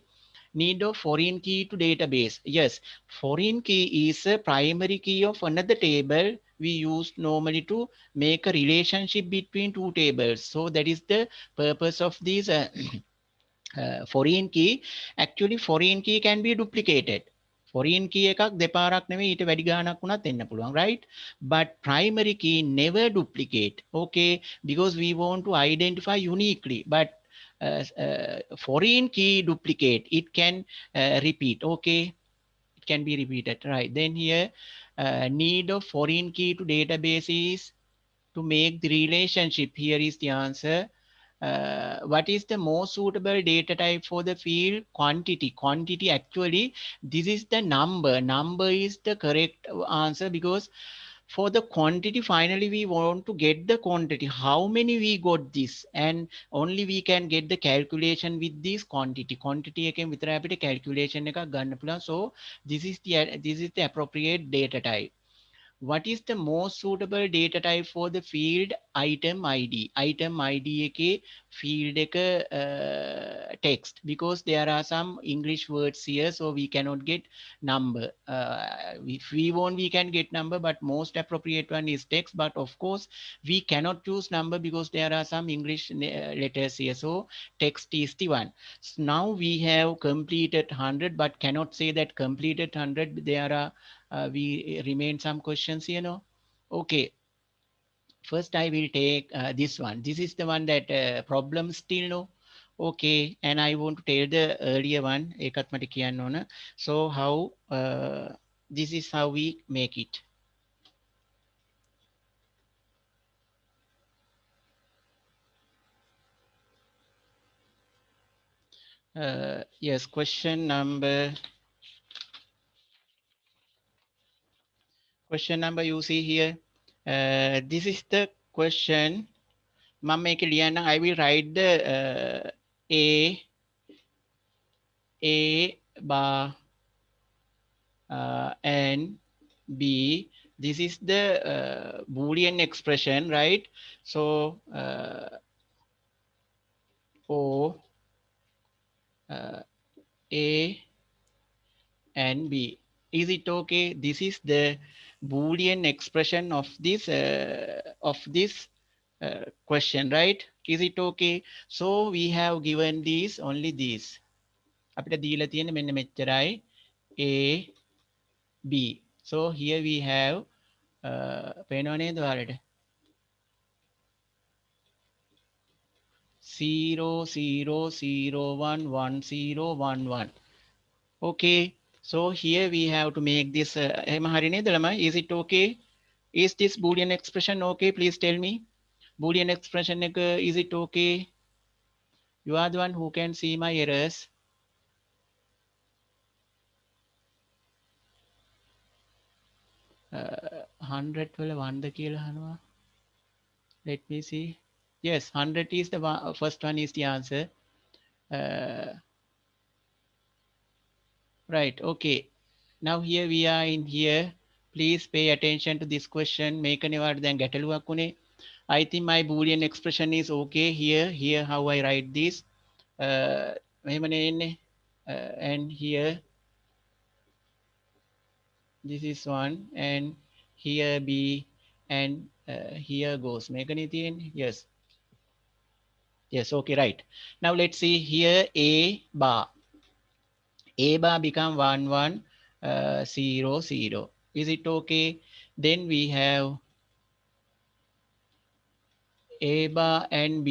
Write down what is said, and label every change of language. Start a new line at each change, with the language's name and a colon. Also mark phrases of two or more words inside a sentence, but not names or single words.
English: Need of foreign key to database. Yes, foreign key is a primary key of another table we use normally to make a relationship between two tables. So that is the purpose of these foreign key, actually foreign key can be duplicated. Foreign key
Sinhala: එකක් දෙපාරක් නෙවෙයි ඊට වැඩි ගාණක් වුණත් එන්න පුළුවන්,
English: right? But primary key never duplicate, okay, because we want to identify uniquely. But foreign key duplicate, it can repeat, okay, it can be repeated, right? Then here need of foreign key to database is to make the relationship. Here is the answer. What is the most suitable data type for the field? Quantity. Quantity, actually this is the number. Number is the correct answer, because for the quantity finally we want to get the quantity, how many we got this, and only we can get the calculation with this quantity.
Sinhala: Quantity එකෙන් විතර අපිට calculation එකක් ගන්න පුළුවන්.
English: So this is the appropriate data type. What is the most suitable data type for the field? Item ID. Item ID එක field එක text, because there are some English words here, so we cannot get number. If we want, we can get number, but most appropriate one is text. But of course we cannot choose number because there are some English letters here, so text is the one. So now we have completed 100, but cannot say that completed 100. There are we remain some questions here, no? Okay, first I will take this one. This is the one that problem still, no? Okay, and I want to tell the earlier one
Sinhala: ඒකත් මට කියන්න ඕන.
English: So how this is how we make it. Yes, question number you see here. This is the question.
Sinhala: මම මේක ලියන්න.
English: I will write the A bar and B. This is the Boolean expression, right? So O A and B. Is it okay? This is the Boolean expression of this question, right? Is it okay? So we have given these only these.
Sinhala: අපිට දීලා තියෙන්නේ මෙන්න මෙච්චරයි A B.
English: So here we have
Sinhala: පේනව නේද ඔයාලට
English: 0 0 0 1 1 0 1 1. Okay, so here we have to make this
Sinhala: එහෙම හරි නේද ළමයි?
English: Is it okay? Is this Boolean expression okay? Please tell me. Boolean expression එක, is it okay? You are the one who can see my errors.
Sinhala: 100 වල 1ද කියලා අහනවා.
English: Let me see. Yes, 100 is the one, first one is the answer. Right, okay. Now here we are in here. Please pay attention to this question.
Sinhala: මේකනේ වාට දැන් ගැටලුවක් උනේ.
English: I think my Boolean expression is okay here. Here how I write this.
Sinhala: මෙහෙමනේ එන්නේ.
English: And here this is one, and here B, and here goes.
Sinhala: මේකනේ තියෙන්නේ.
English: Yes. Yes, okay, right. Now let's see here A bar. A bar become 1 1 0 0. Is it okay? Then we have A bar and B.